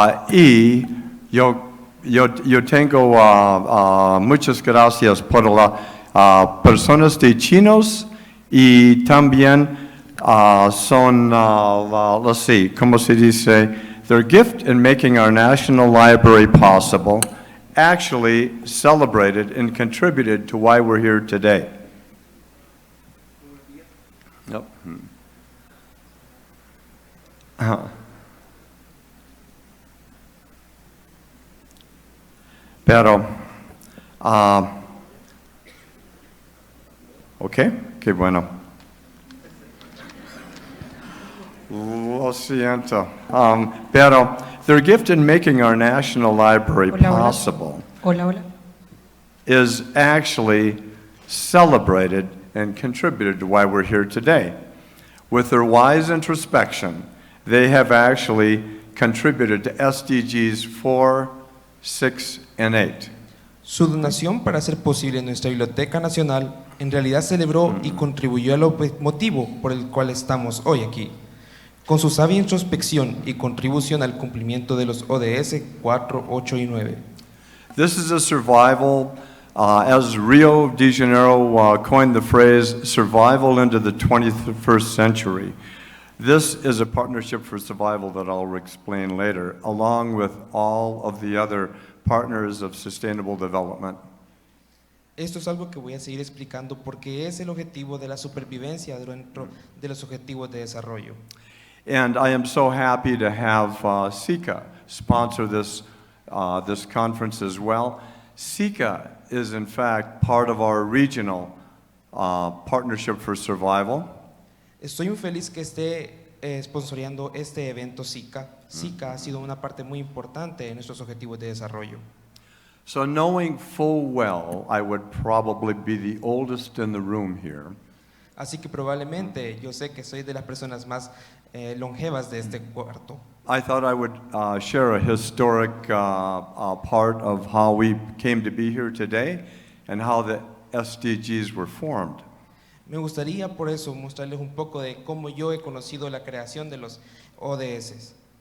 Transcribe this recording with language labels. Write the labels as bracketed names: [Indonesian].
[Spanish] Y yo tengo muchas gracias por las personas de chinos y también son, [English] let's see, [Spanish] ¿cómo se dice? [English] Their gift in making our National Library possible actually celebrated and contributed to why we're here today. Yep. [Spanish] Pero, ok, qué bueno. Lo siento. Pero, [English] their gift in making our National Library possible is actually celebrated and contributed to why we're here today. With their wise introspection, they have actually contributed to SDGs 4, 6, and 8. [Spanish] Su donación para hacer posible nuestra Biblioteca Nacional en realidad celebró y contribuyó al motivo por el cual estamos hoy aquí. Con su sabia introspección y contribución al cumplimiento de los ODS 4, 8 y 9. [English] This is a survival, as Rio de Janeiro coined the phrase, survival into the 21st century. This is a partnership for survival that I'll explain later, along with all of the other partners of sustainable development. [Spanish] Esto es algo que voy a seguir explicando porque es el objetivo de la supervivencia dentro de los objetivos de desarrollo. [English] And I am so happy to have SICA sponsor this conference as well. SICA is in fact part of our regional partnership for survival. [Spanish] Estoy muy feliz que esté sponsoreando este evento SICA. SICA ha sido una parte muy importante en nuestros objetivos de desarrollo. [English] So knowing full well, I would probably be the oldest in the room here. [Spanish] Así que probablemente yo sé que soy de las personas más longevas de este cuarto. [English] I thought I would share a historic part of how we came to be here today and how the SDGs were formed. [Spanish] Me gustaría por eso mostrarles un poco de cómo yo he conocido la creación de los ODS.